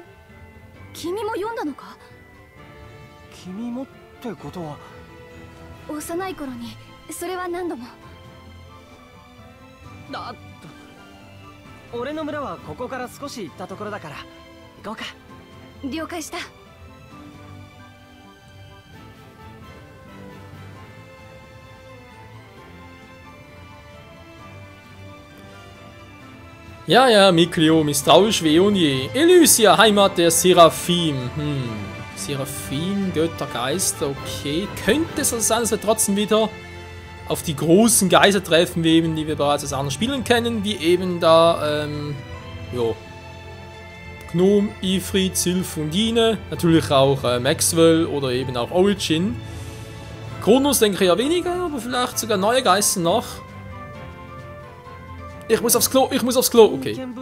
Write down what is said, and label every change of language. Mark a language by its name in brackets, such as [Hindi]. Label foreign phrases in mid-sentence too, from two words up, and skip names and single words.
[Japanese] 君も読んだのか。君もってことは。幼い頃にそれは何度も。だって俺の村はここから少し行ったところだから行こうか。了解した。 [German] Ja, ja, Miklio, misstrauisch wie und je. Elysia, Heimat der Seraphim. Seraphim, Götter, Geister, okay. Könnte es also sein, dass wir trotzdem wieder auf die großen Geister treffen, wie eben, die wir bereits aus anderen Spielen kennen, wie eben da, jo. Gnome, Ifrit, Sylph und Ine, natürlich auch Maxwell oder eben auch Origin. Kronos denke ich ja weniger, aber vielleicht sogar neue Geister noch. Ich muss aufs Klo, okay.